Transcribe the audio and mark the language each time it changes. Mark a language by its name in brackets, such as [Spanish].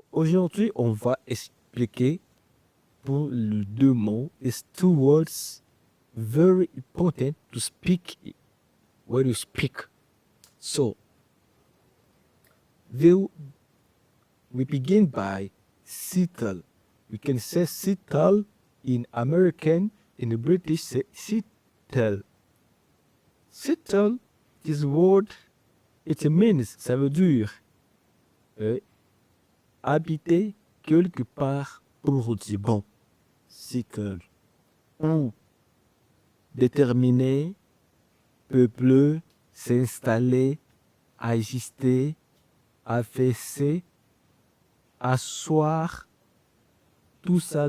[French] Aujourd'hui, on va expliquer pour les deux mots. [English] It's two words very important to speak when you speak. So, we begin by settle. You can say settle in American, in British, say settle. Settle, this word, it means, [French] ça veut dire habiter quelque part pour dire bon. Settle. Ou déterminer, peupler, s'installer, ajuster, affaisser, asseoir, tout ça.